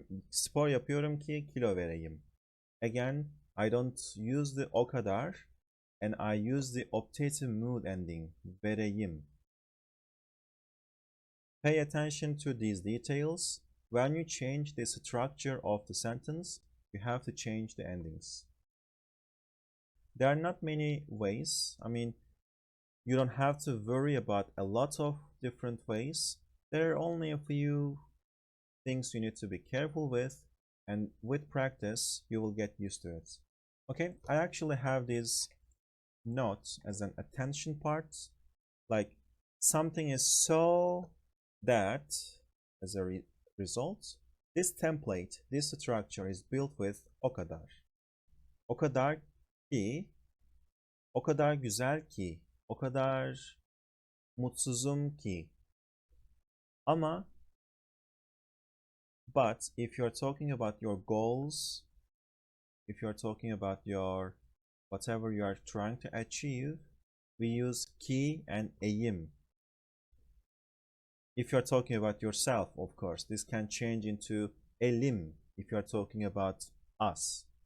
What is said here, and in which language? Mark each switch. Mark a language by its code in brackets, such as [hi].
[tr] Spor yapıyorum ki kilo vereyim. [en] Again, I don't use the o kadar, and I use the optative mood ending, vereyim. Pay attention to these details. When you change the structure of the sentence, you have to change the endings. There are not many ways. I mean, you don't have to worry about a lot of different ways. There are only a few things you need to be careful with, and with practice, you will get used to it. Okay, I actually have these notes as an attention part. Like, something is so that, as a result, this template, this structure is built with o kadar. [tr] O kadar ki, o kadar güzel ki, o kadar mutsuzum ki. [en] Ama, but if you're talking about your goals, if you're talking about your whatever you are trying to achieve, we use ki and eyim. If you're talking about yourself, of course, this can change into elim if you're talking about us.